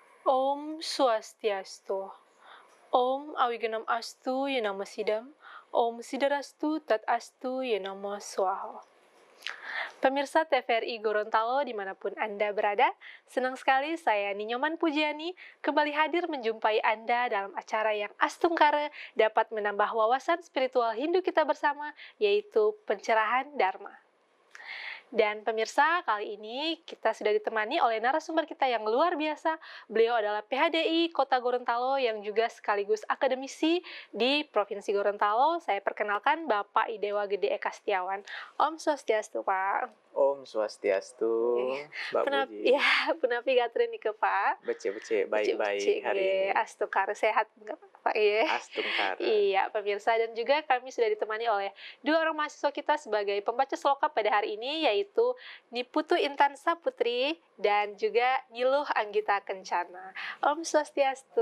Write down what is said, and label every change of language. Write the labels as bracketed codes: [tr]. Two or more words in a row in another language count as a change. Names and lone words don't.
[sa] Om Swastiastu. Om Awiganam Astu Yanama Sidam. Om Sidarastu Tat Astu Yanama Swaha. [id] Pemirsa TVRI Gorontalo dimanapun Anda berada, senang sekali saya Ninyoman Pujiani kembali hadir menjumpai Anda dalam acara yang astungkara dapat menambah wawasan spiritual Hindu kita bersama, yaitu pencerahan Dharma. Dan pemirsa, kali ini kita sudah ditemani oleh narasumber kita yang luar biasa. Beliau adalah PHDI Kota Gorontalo yang juga sekaligus akademisi di Provinsi Gorontalo. Saya perkenalkan Bapak Idewa Gede Eka Setiawan. [sa] Om Swastiastu, [id] Pak. [sa] Om Swastiastu, Mbak Puji. [ban] Ya, punapi gatrin ke Pak. Bece-bece, [id] baik-baik hari ini. Astungkara sehat enggak Pak? Iya. Astungkara. Iya, pemirsa, dan juga kami sudah ditemani oleh dua orang mahasiswa kita sebagai pembaca sloka pada hari ini, yaitu Niputu Intan Saputri dan juga Niluh Anggita Kencana. [sa] Om Swastiastu.